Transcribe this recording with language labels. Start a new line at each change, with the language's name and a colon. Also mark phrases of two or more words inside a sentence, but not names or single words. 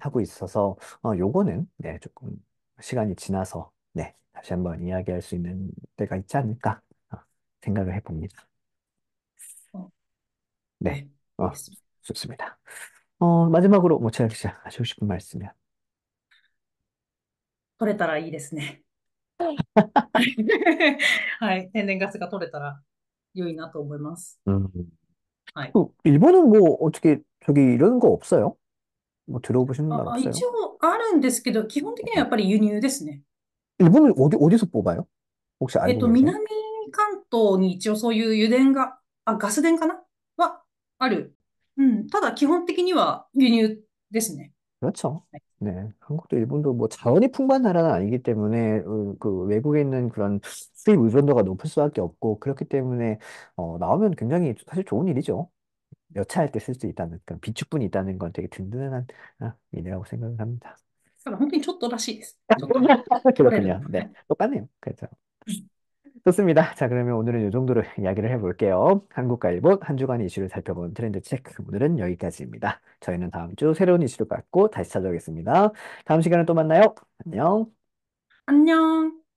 Korean: 하고 있어서, 요거는, 네, 조금 시간이 지나서, 네, 다시 한번 이야기할 수 있는 때가 있지 않을까, 어, 생각을 해봅니다. 어, 네, 네, 어, 알겠습니다. 좋습니다. 마지막으로 뭐 제가 하시고 싶은 말씀이요.
Japanese: 取れたらいいですね。はい。天然ガスが取れたら良いなと思います。 음, はい。
Korean: 일본은 뭐 어떻게 저기 이런 거 없어요? 뭐 들어보시는 말
Japanese: 一
Korean: 없어요?
Japanese: 応あるんですけど、基本的にはやっぱり輸入ですね。
Korean: 일본은 어디서 뽑아요? 혹시 알고 계세요?
Japanese: 南関東に一応そういう油田が、ガス田かなはある。うん。ただ基本的には輸入ですね。
Korean: 그렇죠.
Japanese: はい。
Korean: 네. 한국도 일본도 뭐 자원이 풍부한 나라는 아니기 때문에 그 외국에 있는 그런 수입 의존도가 높을 수밖에 없고 그렇기 때문에 나오면 굉장히 사실 좋은 일이죠. 여차할 때 쓸 수 있다는 그런 비축분이 있다는 건 되게 든든한 일이라고 생각을 합니다.
Japanese: ただ本当にちょっとらしいです。ちょっとだけ。取れるの。
Korean: 그렇군요.
Japanese: は
Korean: 네.
Japanese: い。
Korean: 똑같네요. 그렇죠. 좋습니다. 자, 그러면 오늘은 이 정도로 이야기를 해볼게요. 한국과 일본 한 주간 이슈를 살펴본 트렌드 체크. 오늘은 여기까지입니다. 저희는 다음 주 새로운 이슈를 갖고 다시 찾아오겠습니다. 다음 시간에 또 만나요. 안녕. 안녕.